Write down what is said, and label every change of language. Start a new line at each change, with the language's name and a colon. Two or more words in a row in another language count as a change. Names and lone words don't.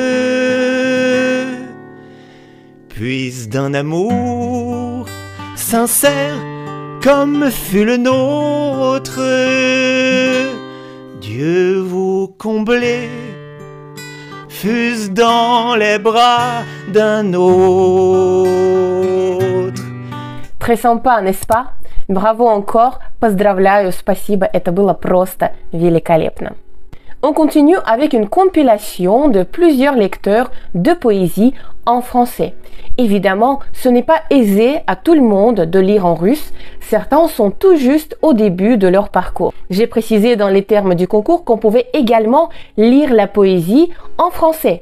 French: Puis d'un amour sincère comme fut le nôtre, Dieu vous comblait, fût-ce dans les bras d'un autre. Très sympa, n'est-ce pas? Bravo encore,
Russian: поздравляю, спасибо, это было просто великолепно.
French: On continue avec une compilation de plusieurs lecteurs de poésie en français. Évidemment, ce n'est pas aisé à tout le monde de lire en russe, certains sont tout juste au début de leur parcours. J'ai précisé dans les termes du concours qu'on pouvait également lire la poésie en français.